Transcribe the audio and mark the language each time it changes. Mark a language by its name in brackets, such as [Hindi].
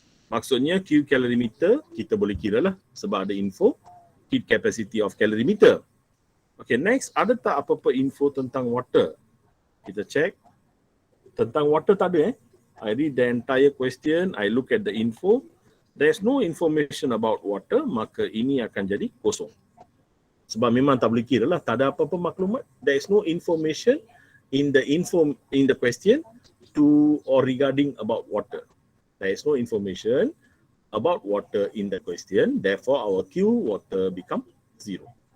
[Malay] Maksudnya Q calorimeter kita boleh kira lah sebab ada info heat capacity of calorimeter. Okay, next, ada tak apa-apa info tentang water? Kita check. Tentang water tak ada. [English] I read the entire question, I look at the info. There's no information about water, [Malay] maka ini akan jadi kosong. Sebab memang tak boleh kira lah, tak ada apa-apa maklumat. [English] There is no information in the question to or regarding about water. There is no information about water in the question. Therefore, our Q water become 0.